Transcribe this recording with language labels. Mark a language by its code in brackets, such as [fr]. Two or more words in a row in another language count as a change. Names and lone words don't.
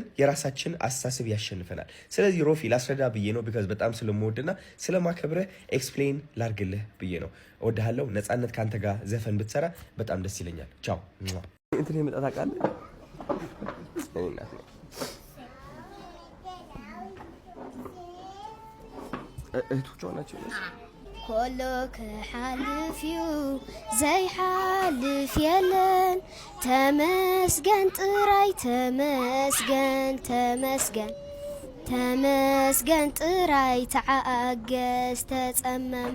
[am] የራሳችን አስተሳሰብ ያሸንፈናል። ስለዚህ ሮፊ ላስረዳ ብዬ ነው። ቢካዝ በጣም ስለምወድና ስለማከብረህ ኤክስፕሌን ላርግልህ ብዬ ነው። እወድሃለሁ። ነፃነት ከአንተ ጋር ዘፈን ብትሰራ በጣም ደስ ይለኛል። ቻው። እንትን የመጣ ታውቃለህ? እህቶቿ ናቸው። [ti] ኮሎ ክሓልፍዩ ዘይሓልፍ የለን ተመስገን ጥራይ ተመስገን ጥራይ ተዓገዝ ተጸመም